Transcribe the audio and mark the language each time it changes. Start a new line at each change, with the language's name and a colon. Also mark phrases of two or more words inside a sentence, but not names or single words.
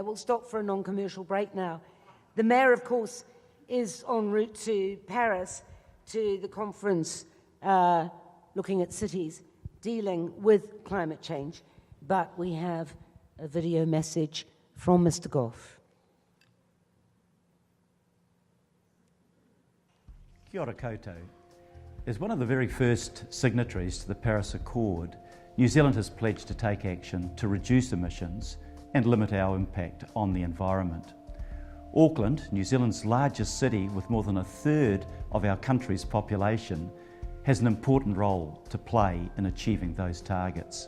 English: We'll stop for a non-commercial break now. The Mayor, of course, is en route to Paris to the conference looking at cities dealing with climate change. But we have a video message from Mr. Goff.
Māori: Kia ora koutou.
English: As one of the very first signatories to the Paris Accord, New Zealand has pledged to take action to reduce emissions and limit our impact on the environment. Auckland, New Zealand's largest city with more than a third of our country's population, has an important role to play in achieving those targets.